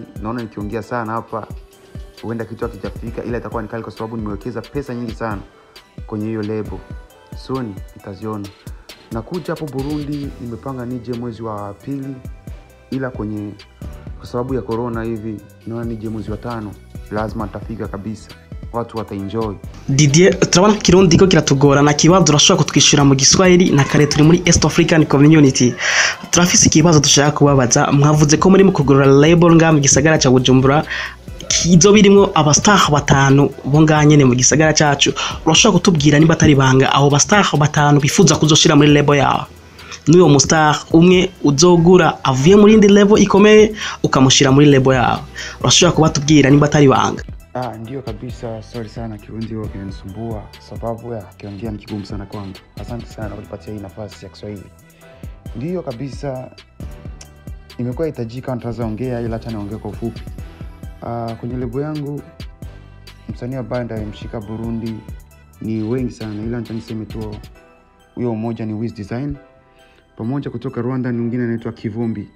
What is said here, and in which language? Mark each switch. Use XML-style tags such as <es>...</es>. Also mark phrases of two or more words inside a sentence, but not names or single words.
<sw>Naona nikiongea sana hapa huenda kitu hakijafika, ila itakuwa ni kali kwa sababu nimewekeza pesa nyingi sana kwenye hiyo label. Soon itaziona. Nakuja hapo Burundi, nimepanga nije mwezi wa 2, ila kwa sababu ya corona hivi naona nije mwezi wa 5. Lazima nitafika kabisa, watu wataenjoy.</sw> <rn>Didier, turabona kirundi ko kiratugora na kibazo turashobora kutwishura mu Giswahili, na kare turi muri East African Community. Turafise ikibazo dushaka kubabaza. Mwavuze ko muri mu kugurura label nga mu gisagara cha Bujumbura, kizo birimo abastar 5 bo nganyene mu gisagara cyacu. Urashobora kutubwira niba atari banga aho bastar 5 bifuza kuzoshira muri label yawe? N'uyo mustar umwe uzogura avuye muri indi level ikomeye ukamushira muri label yawe. Urashobora kubatubwira niba atari banga?</rn> <sw>Ndio kabisa. Sorry sana kirundi wao kinanisumbua, sababu ya kiongea ni kigumu sana kwangu. Asante sana kwa kunipatia hii nafasi ya Kiswahili. Ndio kabisa, imekuwa hitajika nitaanza ongea, ila acha niongee kwa ufupi. Kwenye lebo yangu msanii ambaye ndamshika Burundi ni wengi sana, ila niseme tu huyo mmoja ni Wiz Design, pamoja kutoka Rwanda ni mwingine anaitwa Kivumbi.</sw>